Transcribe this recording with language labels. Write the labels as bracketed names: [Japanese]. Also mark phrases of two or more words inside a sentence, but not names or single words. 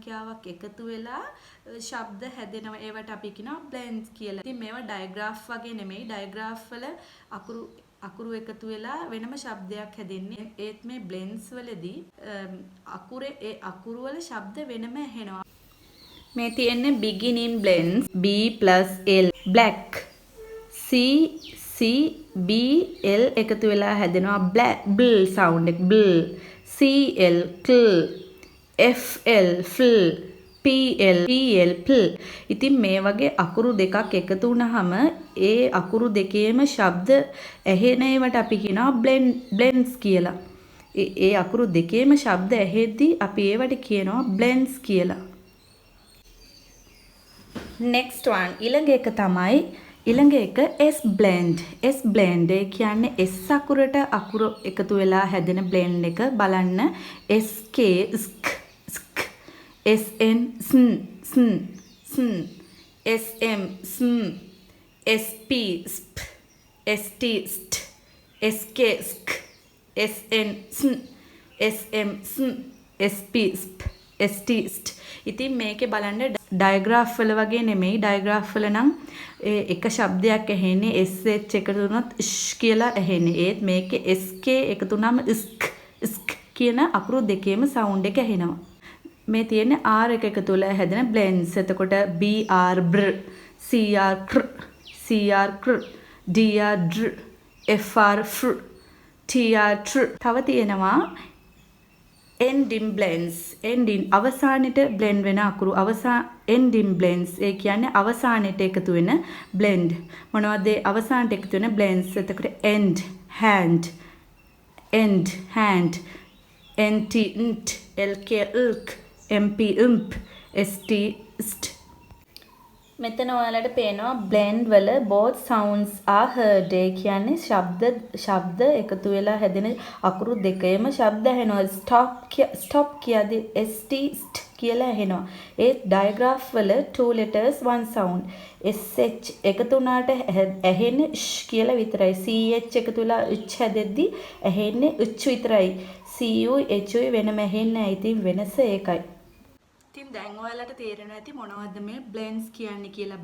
[Sinhala] සංඛ්‍යාවක් එකතු වෙලා ශබ්ද හැදෙනවා. ඒවට අපි කියනවා බ්ලෙන්ඩ්ස් කියලා. ඉතින් මේවා ඩයග්‍රාෆ් වගේ නෙමෙයි. ඩයග්‍රාෆ් වල අකුරු එකතු වෙලා වෙනම ශබ්දයක් හැදෙන්නේ. ඒත් මේ බ්ලෙන්ඩ්ස් වලදී ඒ අකුරු වල ශබ්ද වෙනම ඇහෙනවා. මේ තියෙන්නේ [English] beginning blends B plus L black C B L [Sinhala] එකතු වෙලා හැදෙනවා [English] black bl sound එක bl C L cl F L fl P L pl. [Sinhala] ඉතින් මේ වගේ අකුරු දෙකක් එකතු වුනහම ඒ අකුරු දෙකේම ශබ්ද ඇහෙන ඒවට අපි කියනවා blends කියලා. ඒ අකුරු දෙකේම ශබ්ද ඇහෙද්දී අපි ඒවට කියනවා blends කියලා. [English] next one [Sinhala] ඊළඟ එක S blend. [English] S blend [Sinhala] ඒ කියන්නේ S අකුරට අකුරු එකතු වෙලා හැදෙන blend එක බලන්න. [English] SK sk SN sn SM sm SP sp ST st SK sk SN sn SM sn SP sp ST st. [Sinhala] ඉතින් මේකේ බලන්න ඩයග්‍රාෆ් වල වගේ නෙමෙයි. ඩයග්‍රාෆ් වල නම් එක ශබ්දයක් ඇහෙන්නේ SH එකතු වුණොත් ෂ් කියලා ඇහෙන්නේ. ඒත් මේකේ SK එකතු වුනම ස්ක් කියන අකුරු දෙකේම සවුන්ඩ් එක ඇහෙනවා. මේ තියෙන්නේ R එක එකතු වෙලා හැදෙන බ්ලෙන්ඩ්ස්. එතකොට BR බ්‍ර CR ක්‍ර CR ක්‍ර DR ඩ්‍ර FR ෆ්‍ර TR ට්‍ර. තව තියෙනවා [English] ending blends. [Sinhala] ending අවසානෙට blend වෙන අකුරු [English] ending blends. [Sinhala] ඒ කියන්නේ අවසානෙට එකතු වෙන blend. මොනවද අවසානට එකතු වෙන blends? [English] එතකොට end hand nt nt lk lk mp imp st st. [Sinhala] මෙතන ඔයාලට පේනවා blend වල [English] both sounds are heard. [Sinhala] ඒ කියන්නේ ශබ්ද එකතු වෙලා හැදෙන අකුරු දෙකේම ශබ්ද ඇහෙනවා. stop කියද්දි st st කියලා ඇහෙනවා. [English] ඒ digraph වල two letters one sound. [Sinhala] sh එකතු වුණාට ඇහෙන්නේ sh කියලා විතරයි. ch එකතු වෙලා ch හැදෙද්දි ඇහෙන්නේ ch විතරයි. cu h වෙනම ඇහෙන්නේ නැහැ. ඉතින් වෙනස ඒකයි. ඉතින් දැන් ඔයාලට තේරෙනවා ඇති මොනවද මේ blends කියන්නේ කියලා.